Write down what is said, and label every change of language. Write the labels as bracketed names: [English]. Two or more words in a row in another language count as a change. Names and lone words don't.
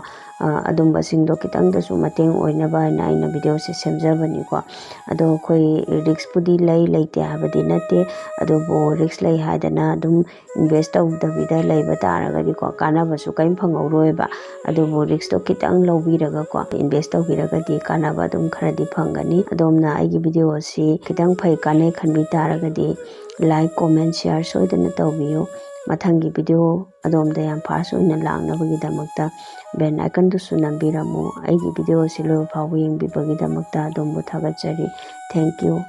[Manipuri] Adumba singdo kitangdasu mateng oinaba aina video se semjabani ko. Ado koi risk pudi laite habadi nate adobo risk lai haidana adum invest tawdabida laiba taragadi ko Kannaba su kaim phangauroeba. Adobo risk to kitang laubiraga ko invest tawbiragadi Kannaba adum kharadi phangani. Adomna aigi video si kitang phai kanai khanbi taragadi [English] like comment share [Manipuri] soidana tawbiyo. Mathangi video adomda yam fast oina langnabagidamagta [English] bell icon [Manipuri] dusu nambiramu. Aigi video si lo phawu yengbibagidamagta adombu thagachari. [English] Thank you.